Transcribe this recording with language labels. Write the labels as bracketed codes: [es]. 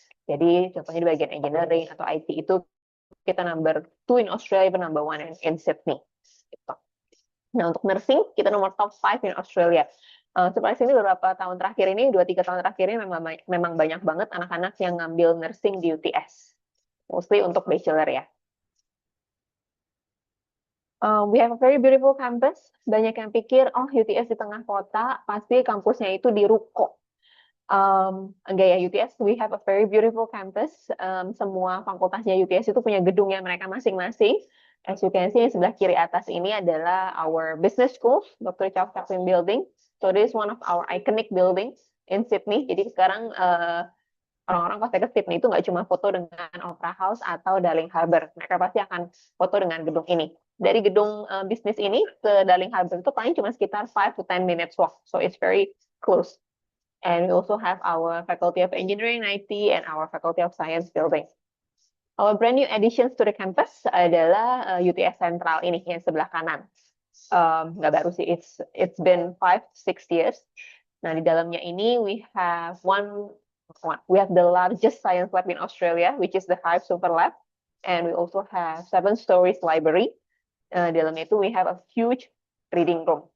[id] Jadi, contohnya di bagian engineering atau IT itu kita [en] number 2 in Australia, number 1 in Sydney. [id] Gitu. Nah, untuk nursing, kita nomor [en] top 5 in Australia. [id] Seperti ini beberapa tahun terakhir ini, 2-3 tahun terakhir ini memang banyak banget anak-anak yang ngambil nursing di UTS. Mostly untuk bachelor ya. [en] We have a very beautiful campus. [id] Banyak yang pikir, oh UTS di tengah kota, pasti kampusnya itu di ruko. Enggak ya, [en] UTS, we have a very beautiful campus. [id] Semua fakultasnya UTS itu punya gedungnya mereka masing-masing. [en] As you can see, [id] sebelah kiri atas ini adalah [en] our business school, Dr. Chow Chaplin Building. So this is one of our iconic buildings in Sydney. [id] Jadi sekarang orang-orang pasti ke Sydney itu nggak cuma foto dengan Opera House atau Darling Harbour. Mereka pasti akan foto dengan gedung ini. Dari gedung bisnis ini ke Darling Harbour itu paling cuma sekitar [en] 5 to 10 minutes walk. So it's very close. And we also have our Faculty of Engineering and IT and our Faculty of Science building. Our brand new additions to the campus [id] adalah UTS Central ini yang sebelah kanan. Nggak baru sih, [en] it's been 5 to 6 years. Nah, [id] di dalamnya ini [en] we have the largest science lab in Australia, which is the Hive Super Lab, and we also have 7 stories library. [id] Di dalamnya itu [en] we have a huge reading room.